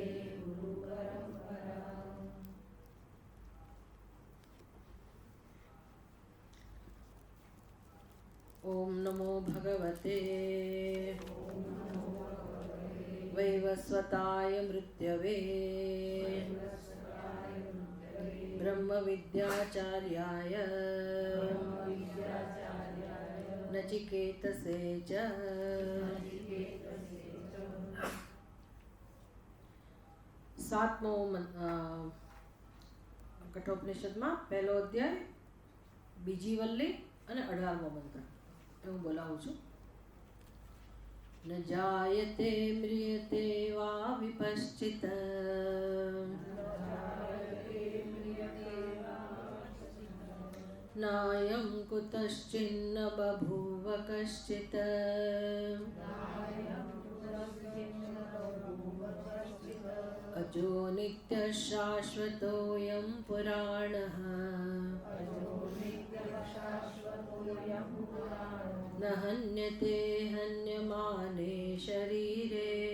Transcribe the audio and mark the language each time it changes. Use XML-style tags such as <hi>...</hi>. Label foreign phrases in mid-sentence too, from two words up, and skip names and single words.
<sa>ॐ नमो भगवते वैवस्वताय मृत्यवे ब्रह्मविद्याचार्याय नचिकेतसे च।</sa> <gu>सातमो कठोपनिषदમાં પહેલો અધ્યાય, બીજી વલ્લી અને 18મો મંત્ર હું બોલાવું છું.</gu> <sa>ન જાયતે મ્રિયતે વા વિપશ્ચિત નાયં કુતશ્ચિન્ન બભૂવ કશ્ચિત અજો નિત્ય શાશ્વતોયં પુરાણઃ ન હન્યતે હન્યમાને શરીરે.</sa>